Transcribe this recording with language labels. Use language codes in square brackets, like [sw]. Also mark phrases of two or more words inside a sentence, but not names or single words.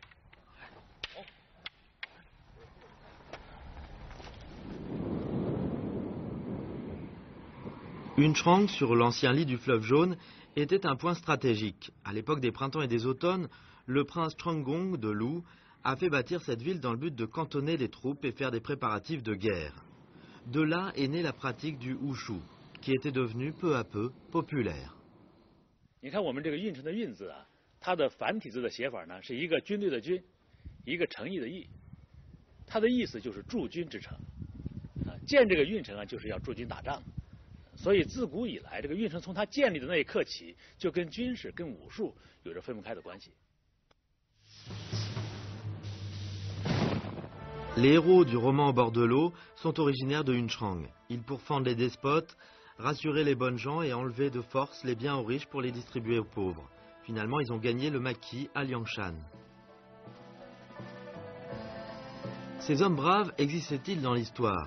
[fr] Yunchang, sur l'ancien lit du fleuve Jaune, était un point stratégique. À l'époque des printemps et des automnes, le prince Changgong de Lu a fait bâtir cette ville dans le but de cantonner les troupes et faire des préparatifs de guerre. De là est née la pratique du wushu, qui était devenue peu à peu populaire. [zh] 你看我们这个运城的运字啊，它的繁体字的写法呢，是一个军队的军，一个诚意的意，它的意思就是驻军之城。啊，建这个运城啊，就是要驻军打仗。 所以自古以来，这个运城从它建立的那一刻起，就跟军事、跟武术有着分不开的关系。 [fr] Les héros du roman Au bord de l'eau sont originaires de Yunchang. Ils pourfendent les despotes, rassurer les bonnes gens et enlever de force les biens aux riches pour les distribuer aux pauvres. Finalement, ils ont gagné le maquis à Liangshan. Ces hommes braves existaient-ils dans l'histoire?